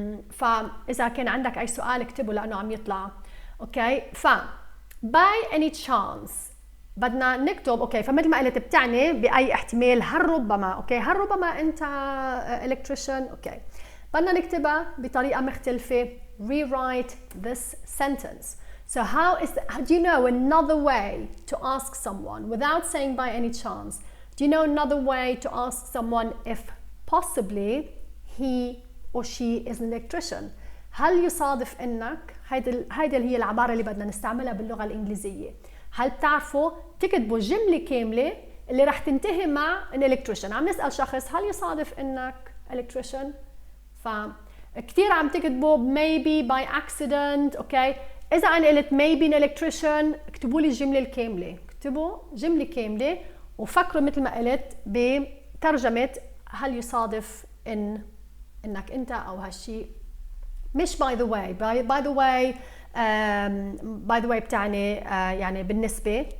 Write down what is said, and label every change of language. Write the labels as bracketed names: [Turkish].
[Arabic] فاذا كان عندك اي سؤال اكتبه لانه عم يطلع. اوكي [English] by any chance [Arabic] بدنا نكتب. اوكي فمثل ما قلت بتعني باي احتمال هالربما. اوكي هالربما انت electrician. اوكي بدنا نكتبها بطريقه مختلفه. [English] rewrite this sentence. so do you know another way to ask someone without saying by any chance? do you know another way to ask someone if possibly he or she is an electrician? [Arabic] هل يصادف انك هيدي اللي هي العبارة اللي بدنا نستعملها باللغة الإنجليزية. هل بتعرفوا تكتبوا جملة كاملة اللي رح تنتهي مع an electrician؟ عم نسأل شخص هل يصادف انك electrician؟ فكتير عم تكتبوا [English] maybe by accident. [Arabic] اوكي، اذا انا قلت [English] maybe an electrician [Arabic] اكتبوا لي الجملة الكاملة، اكتبوا جملة كاملة وفكروا مثل ما قلت بترجمة هل يصادف انك انت او هالشيء. [English] مش by the way. by the way [Arabic] بتعني يعني بالنسبة.